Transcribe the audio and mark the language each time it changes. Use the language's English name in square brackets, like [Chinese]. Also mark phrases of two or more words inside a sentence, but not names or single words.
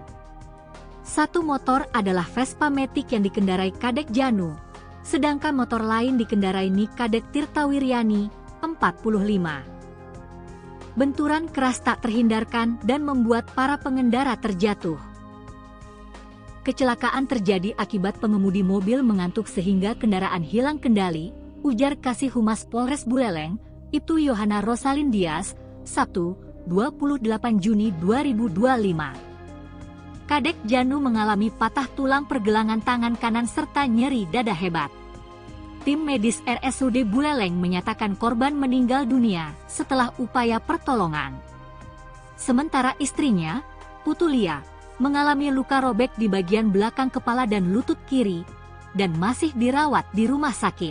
[Indonesian] Satu motor adalah Vespa Matic yang dikendarai Kadek Janu, sedangkan motor lain dikendarai Kadek Tirta Wiryani, 45. Benturan keras tak terhindarkan dan membuat para pengendara terjatuh. Kecelakaan terjadi akibat pengemudi mobil mengantuk sehingga kendaraan hilang kendali, ujar Kasih Humas Polres Buleleng, Ibtu Yohana Rosalin Dias, Sabtu, 28 Juni 2025. Kadek Janu mengalami patah tulang pergelangan tangan kanan serta nyeri dada hebat. Tim medis RSUD Buleleng menyatakan korban meninggal dunia setelah upaya pertolongan. Sementara istrinya, Putu Lia, mengalami luka robek di bagian belakang kepala dan lutut kiri, dan masih dirawat di rumah sakit.